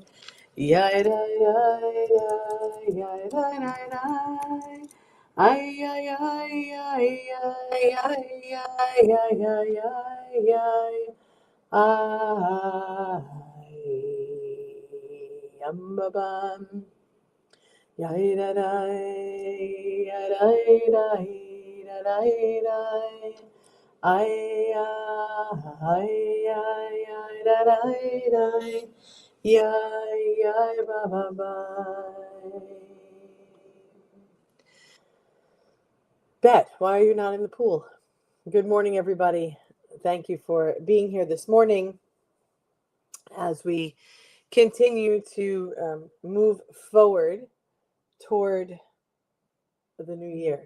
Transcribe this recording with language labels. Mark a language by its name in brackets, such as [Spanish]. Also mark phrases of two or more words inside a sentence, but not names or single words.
[English] Yay, day, day, day. Yay, day, day, day. Ay, ay, ay, ay, ay, ay, ay, ay, ay, ay, ay, ay, bum. Yay, da, da, ya, da, da, da, da, da. Ay, ay, ay, ay, da, da, da. Yay, yay, ba, ba, ba. Bet, why are you not in the pool? Good morning, everybody. Thank you for being here this morning as we continue to move forward toward the new year.